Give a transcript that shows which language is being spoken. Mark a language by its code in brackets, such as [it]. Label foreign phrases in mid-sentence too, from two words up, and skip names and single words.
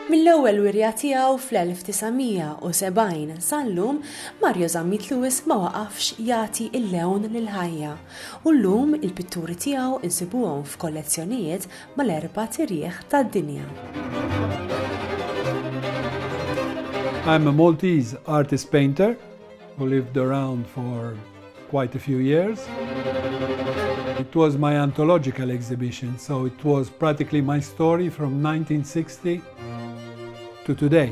[mt] Mill-ewwel wirja tiegħu fl-1970 sal-lum Zammit Lewis ma waqafx jagħti l-lewn lill-ħajja u llum il-pitturi tiegħu nsibuhom f'kollezzjonijiet mal-erbat irjieħ tad-dinja. [en] I'm a Maltese artist painter who lived around for quite a few years. It was my anthological exhibition, so it was practically my story from 1960 to today.